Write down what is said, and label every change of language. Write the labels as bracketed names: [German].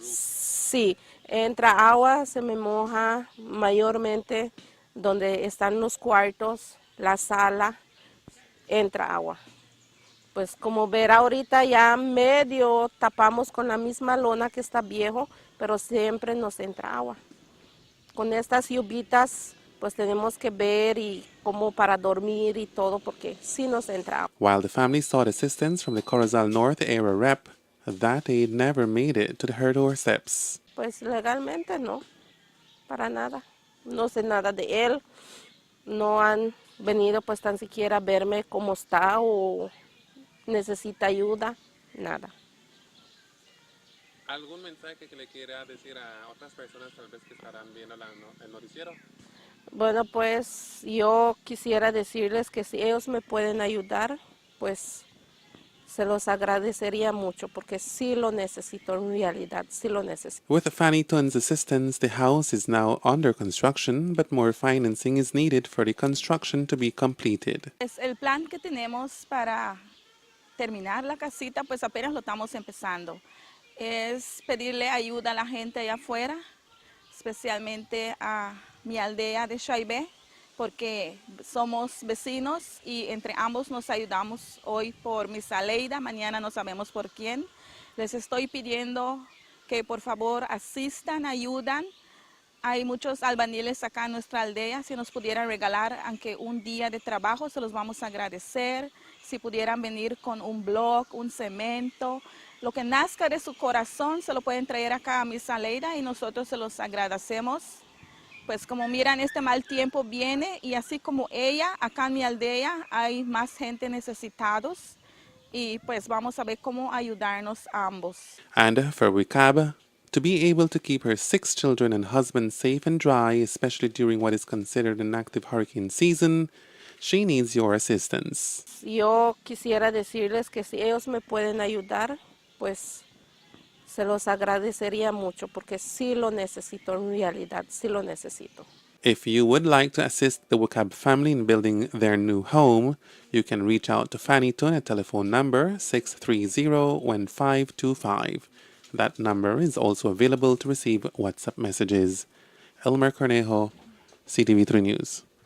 [Spanish] Sí, entra agua, se me moja mayormente donde están los cuartos, la sala, entra agua. Pues como ver ahorita ya medio tapamos con la misma lona que está viejo, pero siempre nos entra agua. Con estas lluvias pues tenemos que ver y como para dormir y todo porque sí nos entra agua. [English] While the family sought assistance from the Corozal North area rep, that aid never made it to her doorsteps. [Spanish] Pues legalmente no, para nada. No sé nada de él, no han venido pues tan siquiera a verme cómo está o necesita ayuda, nada. ¿Algún mensaje que le quiera decir a otras personas tal vez que estarán viendo el noticiero? Bueno, pues yo quisiera decirles que si ellos me pueden ayudar, pues se los agradecería mucho porque sí lo necesito en realidad, sí lo necesito. [English] With Fanny Tun's assistance, the house is now under construction, but more financing is needed for the construction to be completed. [Spanish] Es el plan que tenemos para terminar la casita, pues apenas lo estamos empezando. Es pedirle ayuda a la gente allá afuera, especialmente a mi aldea de Shaibe, porque somos vecinos y entre ambos nos ayudamos. Hoy por Miss Aleida, mañana no sabemos por quién. Les estoy pidiendo que por favor asistan, ayudan. Hay muchos albañiles acá en nuestra aldea. Si nos pudieran regalar aunque un día de trabajo, se los vamos a agradecer. Si pudieran venir con un bloque, un cemento, lo que nazca de su corazón, se lo pueden traer acá a Miss Aleida y nosotros se los agradecemos. Pues como miran, este mal tiempo viene y así como ella, acá en mi aldea hay más gente necesitados y pues vamos a ver cómo ayudarnos a ambos. [English] And for Wicab, to be able to keep her 6 children and husband safe and dry, especially during what is considered an active hurricane season, she needs your assistance. [Spanish] Yo quisiera decirles que si ellos me pueden ayudar, pues se los agradecería mucho porque sí lo necesito en realidad, sí lo necesito. [English] If you would like to assist the Wukab family in building their new home, you can reach out to Fanny Tun at telephone number 630-1525. That number is also available to receive WhatsApp messages. Elmer Cornejo, Ctv3 News.